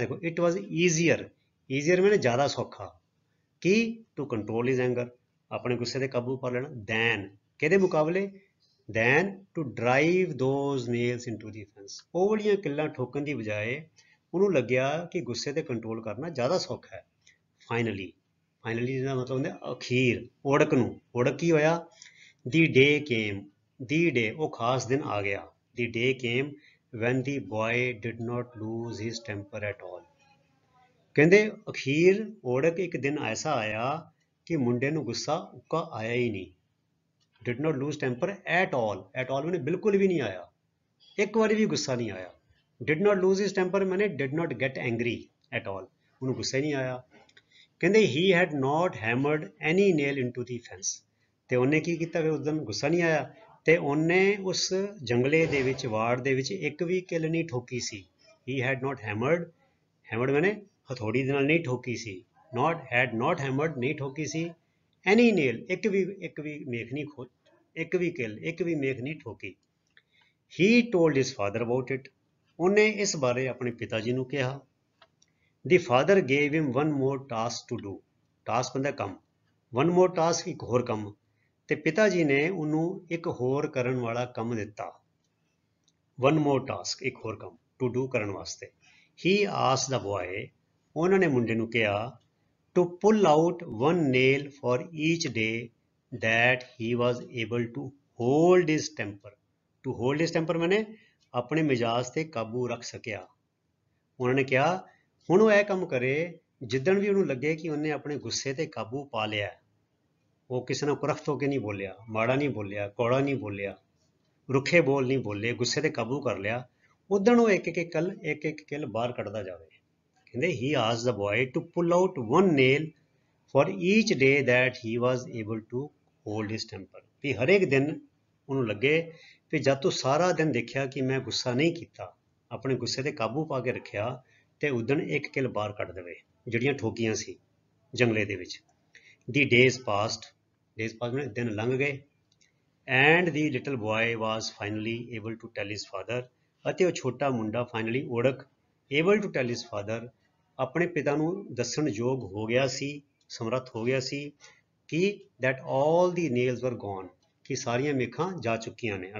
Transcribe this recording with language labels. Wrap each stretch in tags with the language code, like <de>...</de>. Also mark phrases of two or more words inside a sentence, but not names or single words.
<pa>ਦੇਖੋ</pa> <en>It was easier, easier</en> <pa>ਮੈਨੇ ਜ਼ਿਆਦਾ ਸੌਖਾ, ਕੀ,</pa> <en>to control his anger,</en> <pa>ਆਪਣੇ ਗੁੱਸੇ ਤੇ ਕਾਬੂ ਪਾ ਲੈਣਾ, ਦੈਨ, ਕਿਹਦੇ ਮੁਕਾਬਲੇ,</pa> <en>than to drive those nails into the fence,</en> <pa>ਉਹ ਵਾਲੀਆਂ ਕਿੱਲਾਂ ਠੋਕਣ ਦੀ ਬਜਾਏ ਉਹਨੂੰ ਲੱਗਿਆ ਕਿ ਗੁੱਸੇ ਤੇ ਕੰਟਰੋਲ ਕਰਨਾ ਜ਼ਿਆਦਾ ਸੌਖਾ ਹੈ।</pa> <en>Finally, finally</en> <pa>ਦਾ ਮਤਲਬ ਹੁੰਦਾ ਅਖੀਰ, ਓੜਕ ਨੂੰ, ਓੜਕ ਕੀ ਹੋਇਆ,</pa> <en>The day came, the day,</en> <pa>ਉਹ ਖਾਸ ਦਿਨ ਆ ਗਿਆ,</pa> <en>the day came when the boy did not lose his temper at all।</en> <pa>ਕਹਿੰਦੇ ਅਖੀਰ ਓੜਕ, ਇੱਕ ਦਿਨ ਐਸਾ ਆਇਆ ਕਿ ਮੁੰਡੇ ਨੂੰ ਗੁੱਸਾ ਉੱਕਾ ਆਇਆ ਹੀ ਨਹੀਂ,</pa> <en>did not lose temper at all, at all</en> <pa>ਮੈਨੇ ਬਿਲਕੁਲ ਵੀ ਨਹੀਂ ਆਇਆ, ਇੱਕ ਵਾਰੀ ਵੀ ਗੁੱਸਾ ਨਹੀਂ ਆਇਆ।</pa> <en>did not lose his temper ਮੈਨੇ did not get angry at all,</en> <pa>ਉਹਨੂੰ ਗੁੱਸਾ ਹੀ ਨਹੀਂ ਆਇਆ।</pa> <en>ਕਹਿੰਦੇ he had not hammered any nail into the fence,</en> <pa>ਤੇ ਉਹਨੇ ਕੀ ਕੀਤਾ ਫਿਰ ਉਸ ਦਿਨ ਗੁੱਸਾ ਨਹੀਂ ਆਇਆ ਤੇ ਉਹਨੇ ਉਸ ਜੰਗਲੇ ਦੇ ਵਿੱਚ ਵਾੜ ਦੇ ਵਿੱਚ ਇੱਕ ਵੀ ਕਿੱਲ ਨਹੀਂ ਠੋਕੀ ਸੀ।</pa> <en>he had not hammered</en> <pa>ਮੈਨੇ ਹਥੌੜੀ ਦੇ ਨਾਲ ਨਹੀਂ ਠੋਕੀ ਸੀ,</pa> <en>had not hammered</en> <pa>ਨਹੀਂ ਠੋਕੀ ਸੀ,</pa> <en>any nail</en> <pa>ਇੱਕ ਵੀ ਮੇਖ ਨਹੀਂ ਇੱਕ ਵੀ ਕਿੱਲ ਇੱਕ ਵੀ ਮੇਖ ਨਹੀਂ ਠੋਕੀ।</pa> <en>he told his father about it,</en> <pa>ਉਹਨੇ ਇਸ ਬਾਰੇ ਆਪਣੇ ਪਿਤਾ ਜੀ ਨੂੰ ਕਿਹਾ।</pa> <en>The father gave him one more task to do, task</en> <pa>ਹੁੰਦਾ ਕੰਮ,</pa> <en>one more task</en> <pa>ਇੱਕ ਹੋਰ ਕੰਮ, ਤੇ ਪਿਤਾ ਜੀ ਨੇ ਉਹਨੂੰ ਇੱਕ ਹੋਰ ਕਰਨ ਵਾਲਾ ਕੰਮ ਦਿੱਤਾ।</pa> <en>one more task</en> <pa>ਇੱਕ ਹੋਰ ਕੰਮ</pa> <en>to do</en> <pa>ਕਰਨ ਵਾਸਤੇ।</pa> <en>he asked the boy,</en> <pa>ਉਹਨਾਂ ਨੇ ਮੁੰਡੇ ਨੂੰ ਕਿਹਾ</pa> <en>to pull out one nail for each day that he was able to hold his temper, to hold his temper</en> <pa>ਮੈਨੇ ਆਪਣੇ ਮਿਜਾਜ ਤੇ ਕਾਬੂ ਰੱਖ ਸਕਿਆ। ਉਹਨਾਂ ਨੇ ਕਿਹਾ ਹੁਣ ਉਹ ਇਹ ਕੰਮ ਕਰੇ ਜਿੱਦਣ ਵੀ ਉਹਨੂੰ ਲੱਗੇ ਕਿ ਉਹਨੇ ਆਪਣੇ ਗੁੱਸੇ ਤੇ ਕਾਬੂ ਪਾ ਲਿਆ, ਉਹ ਕਿਸੇ ਨਾਲ ਕੁਰਖਤ ਹੋ ਕੇ ਨਹੀਂ ਬੋਲਿਆ, ਮਾੜਾ ਨਹੀਂ ਬੋਲਿਆ, ਕੌੜਾ ਨਹੀਂ ਬੋਲਿਆ, ਰੁੱਖੇ ਬੋਲ ਨਹੀਂ ਬੋਲੇ, ਗੁੱਸੇ ਤੇ ਕਾਬੂ ਕਰ ਲਿਆ, ਉਦਣ ਉਹ ਇੱਕ ਇੱਕ ਕਿੱਲ ਬਾਹਰ ਕੱਢਦਾ ਜਾਵੇ।</pa> <en>ਕਹਿੰਦੇ he asked the boy to pull out one nail for each day that he was able to hold his temper,</en> <pa>ਵੀ ਹਰੇਕ ਦਿਨ ਉਹਨੂੰ ਲੱਗੇ ਵੀ ਜਦ ਤੂੰ ਸਾਰਾ ਦਿਨ ਦੇਖਿਆ ਕਿ ਮੈਂ ਗੁੱਸਾ ਨਹੀਂ ਕੀਤਾ, ਆਪਣੇ ਗੁੱਸੇ ਤੇ ਕਾਬੂ ਪਾ ਕੇ ਰੱਖਿਆ, ਤੇ ਉਦਣ ਇੱਕ ਕਿੱਲ ਬਾਹਰ ਕੱਢ ਦੇਵੇ ਜਿਹੜੀਆਂ ਠੋਕੀਆਂ ਸੀ ਜੰਗਲੇ ਦੇ ਵਿੱਚ।</pa> <en>The days passed</en> <pa>ਦਿਨ ਲੰਘ ਗਏ,</pa> <en>and the little boy was finally able to tell his father,</en> <pa>ਅਤੇ ਉਹ ਛੋਟਾ ਮੁੰਡਾ</pa> <en>finally able to tell his father</en> <pa>ਆਪਣੇ ਪਿਤਾ ਨੂੰ ਦੱਸਣ ਯੋਗ ਹੋ ਗਿਆ ਸੀ, ਸਮਰੱਥ ਹੋ ਗਿਆ ਸੀ ਕਿ</pa> <en>that all the nails were gone,</en> <pa>ਕਿ ਸਾਰੀਆਂ ਮੇਖਾਂ ਜਾ ਚੁੱਕੀਆਂ ਨੇ।</pa>